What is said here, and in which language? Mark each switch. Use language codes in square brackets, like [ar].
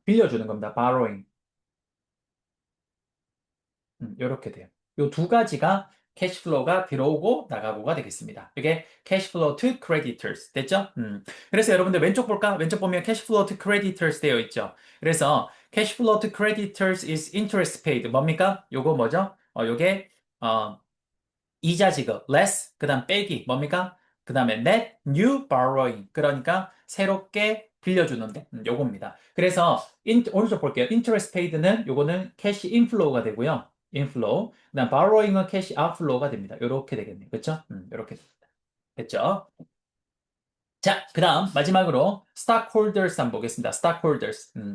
[ko] 빌려주는 겁니다. borrowing. 요렇게 돼요. 요 두 가지가 캐시플로우가 들어오고 나가고가 되겠습니다. 이게 캐시플로우 to creditors 됐죠? 그래서 여러분들 왼쪽 볼까? 왼쪽 보면 캐시플로우 to creditors 되어 있죠. 그래서 [en] cash flow to creditors is interest paid. [ko] 뭡니까? 요거 뭐죠? 요게, 어, 이자 지급, less, 그 다음 빼기, 뭡니까? 그 다음에 [en] net new borrowing. [ko] 그러니까 새롭게 빌려주는데, 요겁니다. 그래서, 오른쪽 볼게요. interest paid는 요거는 cash inflow가 되고요. inflow. 그 다음 borrowing은 cash outflow가 됩니다. 요렇게 되겠네요. 그쵸? 요렇게 됩니다. 됐죠? 자, 그 다음, 마지막으로, stockholders 한번 보겠습니다. stockholders.